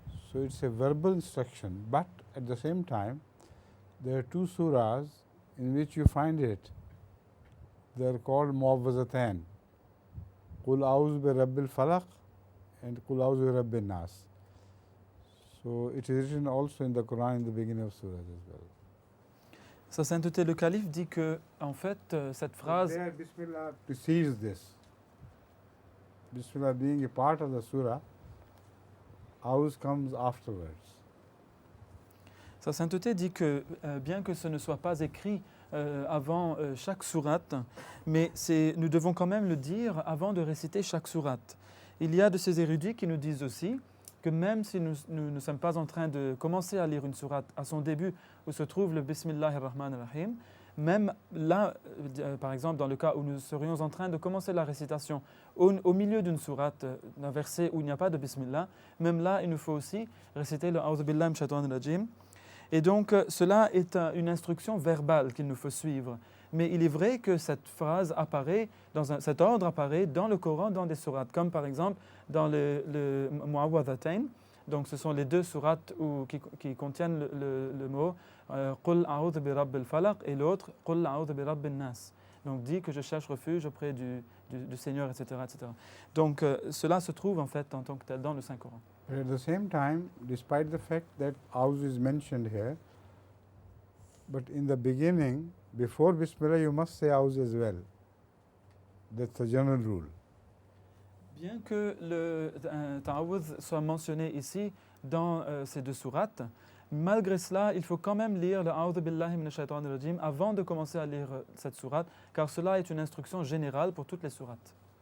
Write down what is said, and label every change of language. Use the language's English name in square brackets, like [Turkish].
[English] So it's a verbal instruction, but at the same time, there are two surahs in which you find it. They are called mu'awwazatayn. [Arabic] Qul a'udhu bi rabbil falaq and Qul a'udhu bi rabbin nas. [English] So it is written also in the Quran in the beginning of surah as well. [French] Sa sainteté le calife dit que en fait cette phrase [English] There Bismillah precedes this. Bismillah being a part of the surah, a'udhu comes afterwards. [French] Sa sainteté dit que bien que ce ne soit pas écrit avant chaque sourate, mais nous devons quand même le dire avant de réciter chaque sourate. Il y a de ces érudits qui nous disent aussi que même si nous ne sommes pas en train de commencer à lire une sourate à son début où se trouve le [Arabic] Bismillahir Rahmanir Rahim, [French] même là, par exemple dans le cas où nous serions en train de commencer la récitation au milieu d'une sourate, d'un verset où il n'y a pas de Bismillah, même là il nous faut aussi réciter le [Arabic] A'udhu billahi minash shaitanir rajim. [French] Et donc cela est une instruction verbale qu'il nous faut suivre. Mais il est vrai que cette phrase apparaît, cet ordre apparaît dans le Coran, dans des sourates, comme par exemple dans le Mu'awwadhatayn. Donc ce sont les deux sourates qui contiennent le mot [Arabic] Qul a'udhu bi rabbil falaq [French] et l'autre [Arabic] Qul a'udhu bi rabbin nas. [French] Donc dit que je cherche refuge auprès du Seigneur, etc., etc. Donc cela se trouve en fait en tant que tel dans le Saint-Coran. [English] But at the same time, despite the fact that a'udhu is mentioned here, but in the beginning, before Bismillah, you must say a'udhu as well. That's the general rule. [French] Bien que le ta'awudh soit mentionné ici dans ces deux sourates, malgré cela, il faut quand même lire le [Arabic] A'udhu billahi minash shaitanir rajim [French] avant de commencer à lire cette sourate, car cela est une instruction générale pour toutes les sourates.